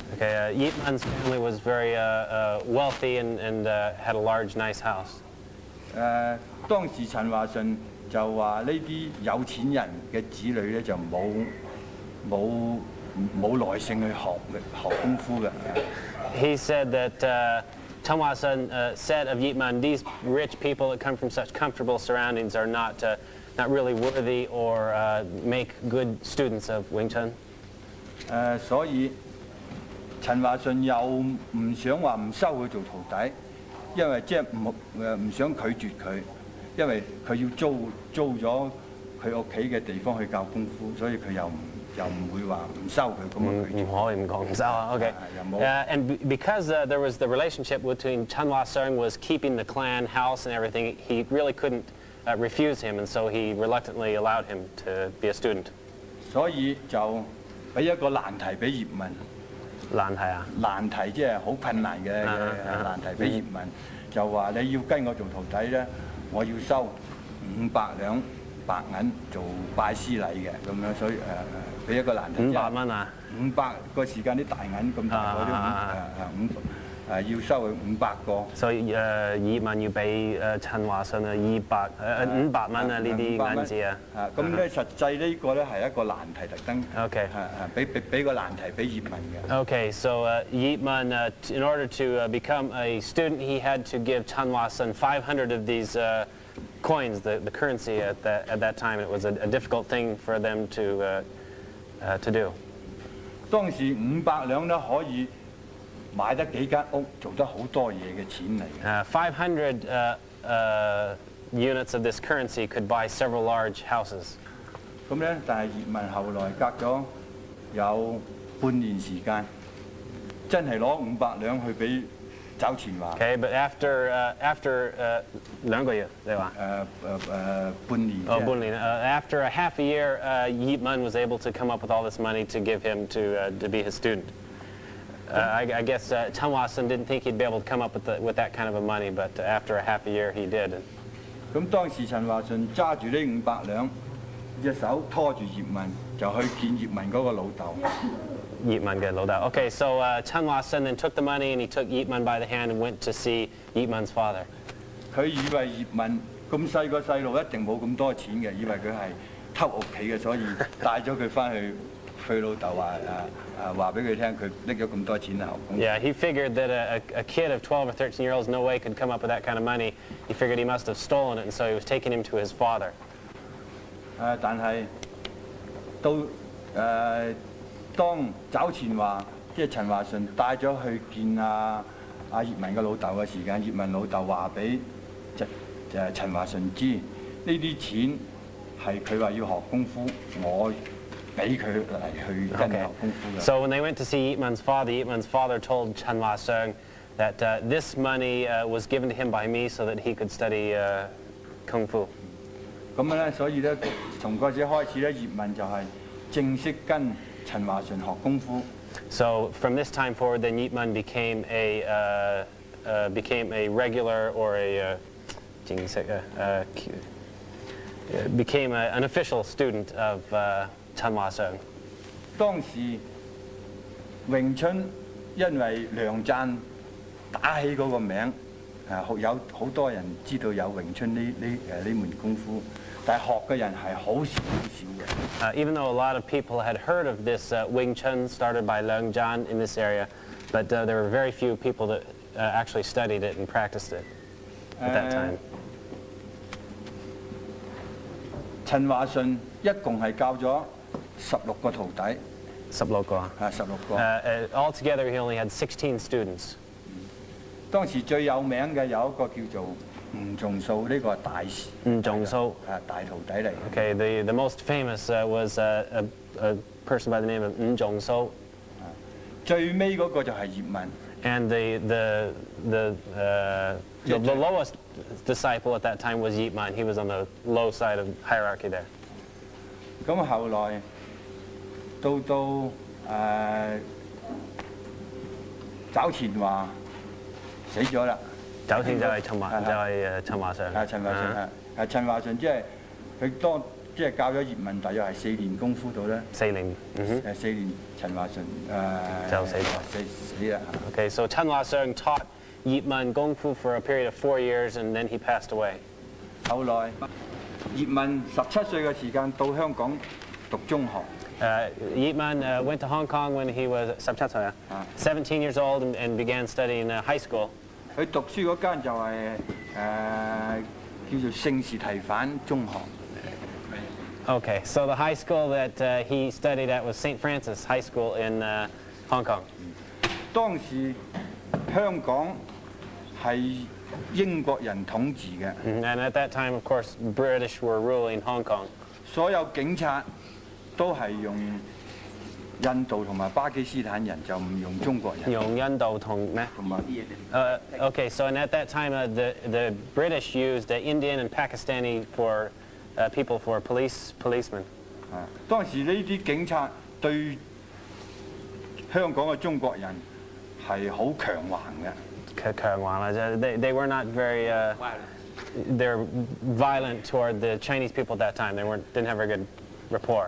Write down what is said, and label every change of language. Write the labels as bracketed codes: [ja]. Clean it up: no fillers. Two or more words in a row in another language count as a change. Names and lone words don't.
[en] Okay, Ip Man's family was very wealthy and had a large, nice house. [yue] 當時陳華順就話呢啲有錢人嘅子女咧就冇耐性去學功夫嘅。 [en] He said that Chen Hua-sun said of Ip Man, these rich people that come from such comfortable surroundings are not really worthy or make good students of Ving Tsun. [yue] 所以陳華順又唔想話唔收佢做徒弟，因為即係唔想拒絕佢，因為佢要租咗佢屋企嘅地方去教功夫，所以佢又唔會話唔收佢咁樣拒絕。唔可以唔講唔收啊。Okay. [en] And because there was the relationship between Chen Hua-sun was keeping the clan house and everything, he really couldn't refuse him, and so he reluctantly allowed him to be a student. [yue] 所以就俾一個難題俾葉問。難題啊？難題即係好困難嘅難題俾葉問，就話你要跟我做徒弟咧，我要收500兩白銀做拜師禮嘅咁樣，所以俾一個難題。 500蚊啊？500個時間啲大銀咁大嗰啲要收佢500個。所以葉問要俾陳華順啊500蚊啊呢啲銀紙啊。咁咧實際呢個咧係一個難題特登。 Okay. 俾個難題俾葉問嘅。 [en] Okay, so Ip Man, in order to become a student, he had to give Chen Hua-sun 500 of these coins, the currency at that time. It was a difficult thing for them to do. [yue] 當時500兩咧可以買得幾間屋，做得好多嘢嘅錢嚟。 [en] 500 units of this currency could buy several large houses. [yue] 咁咧，但係葉問後來隔咗有半年時間，真係攞500兩去俾找錢華。 [en] Okay, but after 2 [yue] 個月，你話？半年。 [en] 半年。After a half a year, Ip Man was able to come up with all this money to give him to be his student. I guess Chen Hua-sun didn't think he'd be able to come up with that kind of money, but after a half a year, he did. [yue] 咁當時陳華順揸住呢500兩，隻手拖住葉問，就去見葉問嗰個老豆。 [en] Ip Man [yue] 嘅老豆。 [en] Okay, so Chen Hua-sun then took the money and he took Ip Man by the hand and went to see Ip Man's father. [yue] 佢以為葉問咁細個細路一定冇咁多錢嘅，以為佢係偷屋企嘅，所以帶咗佢翻去佢老豆話俾佢聽，佢拎咗咁多錢嚟學功夫。 [en] Yeah, he figured that a kid of 12 or 13 years old no way could come up with that kind of money. He figured he must have stolen it, and so he was taking him to his father. [yue] 但係到當找錢話，即係陳華順帶咗去見葉問嘅老豆嘅時間，葉問老豆話俾陳華順知，呢啲錢係佢話要學功夫，我俾佢嚟去跟佢學功夫嘅。 [en] So when they went to see Ip Man's father told Chen Hua-sung that this money was given to him by me so that he could study kung fu. [yue] 咁咧，所以咧，從嗰時開始咧，葉問就係正式跟陳華順學功夫。 [en] So from this time forward, then Ip Man became a regular or became an official student of Chen Hua-sung. [yue] 當時詠春因為梁贊打起嗰個名，有好多人知道有詠春呢門功夫，但係學嘅人係好少嘅。 [en] Even though a lot of people had heard of this Wing Chun started by Liang Zhan in this area, but there were very few people that actually studied it and practiced it at that time. [yue] 陳華順一共係教咗16個徒弟。 16個。 16個。 [en] Altogether, he only had 16 students. [yue] 當時最有名嘅有一個叫做吳仲素，呢個係吳仲素大徒弟嚟。 [en] Okay, the most famous was a person by the name of Wu Zhongsu. [yue] 最尾嗰個就係葉問。 [en] And the lowest disciple at that time was Ip Man. He was on the low side of hierarchy there. [yue] 咁後來到找錢華死咗啦。找錢就係陳華上。陳華上陳華上即係佢即係教咗葉問，大約係4年功夫到啦。 4年。 4年陳華順就死啦。 [en] Okay, so Chen Hua-sung taught Ip Man Kung Fu for a period of 4 years, and then he passed away. [yue] 後來葉問17歲嘅時間到香港讀中學。 [en] Ip Man went to Hong Kong when he was 17 years old and began studying high school. [yue] 佢讀書嗰間就係叫做聖士提反中學。 [en] Okay, so the high school that he studied at was St. Francis High School in Hong Kong. [yue] 當時香港係英國人統治嘅。 [en] And at that time, of course, British were ruling Hong Kong. [yue] 所有警察都係用印度同埋巴基斯坦人，就唔用中國人。用印度同咩？同埋 [en] Okay, so and at that time, the British used Indian and Pakistani for people for policemen. [yue] 當時呢啲警察對香港嘅中國人係好強橫嘅。強橫啦， [en] they were not very they're violent toward the Chinese people at that time. They didn't have very good rapport.